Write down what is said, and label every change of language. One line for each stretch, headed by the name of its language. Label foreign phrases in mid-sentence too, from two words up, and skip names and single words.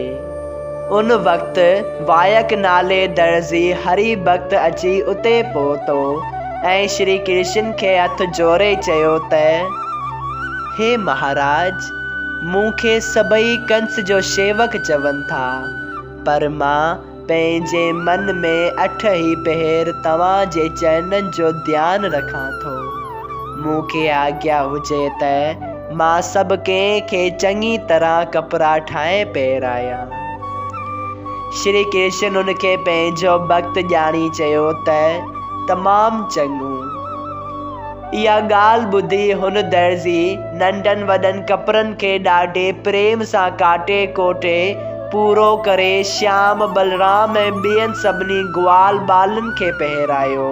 Sindhi: उन वक़्तु वायक नाले दर्जी हरि भक्त अची उते पहुतो ऐं श्री कृष्ण खे हथ जोड़े चयो त हे महाराज, मूंखे सभई कंस जो शेवक चवनि था, पर मां पंहिंजे मन में 8 ई पहर तव्हां जे चरणनि जो ध्यानु रखां थो। मूंखे आज्ञा हुजे त मां सभु कंहिंखे चङी तरह कपिड़ा ठाहे पहिरायां। श्री कृष्ण उनखे पंहिंजो भक्त ॼाणी चयो त तमामु चङो। इहा ॻाल्हि ॿुधी हुन दर्जी नंढनि वॾनि कपिड़नि खे ॾाढे प्रेम सां काटे कोटे पूरो करे श्याम बलराम ऐं ॿियनि सभिनी ग्वाल बालनि खे पहिरायो।